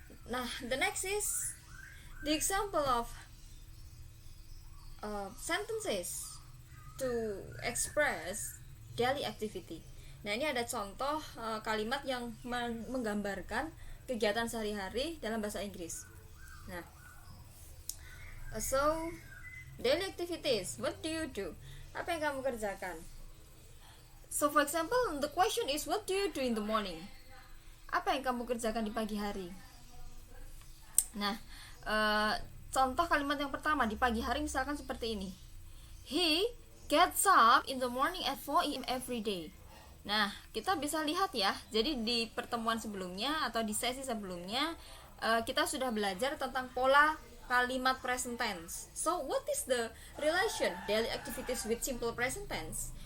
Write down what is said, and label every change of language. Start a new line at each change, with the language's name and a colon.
English: Nah, the next is the example of sentences to express daily activity.
Indonesian: Nah, ini ada contoh kalimat yang menggambarkan kegiatan sehari-hari dalam bahasa Inggris.
English: Nah, so daily activities, what do you do?
Indonesian: Apa yang kamu kerjakan?
English: So for example, the question is what do you do in the morning?
Indonesian: Apa yang kamu kerjakan di pagi hari? Nah, contoh kalimat yang pertama di pagi hari misalkan seperti ini.
English: He gets up in the morning at 4 a.m. every day.
Indonesian: Nah, kita bisa lihat ya. Jadi di pertemuan sebelumnya atau di sesi sebelumnya kita sudah belajar tentang pola kalimat present tense.
English: So, what is the relation daily activities with simple present tense?